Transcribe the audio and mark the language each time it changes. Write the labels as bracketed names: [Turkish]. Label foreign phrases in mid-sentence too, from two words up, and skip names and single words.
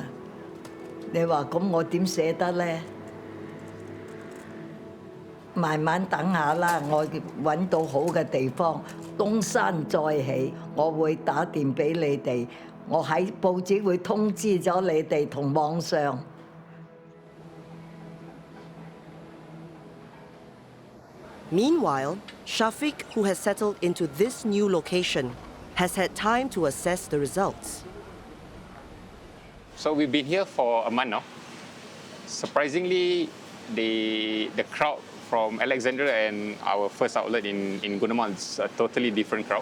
[Cantonese] 你話咁我點捨得咧？慢慢等下啦，我揾到好嘅地方，東山再起，我會打電俾你哋，我喺報紙會通知咗你哋同網上。 [English] Meanwhile, Shafiq, who has settled into this new location, has had time to assess the results. So we've been here for a month now. Surprisingly, the crowd from Alexandria and our first outlet in Gunamau is a totally different crowd.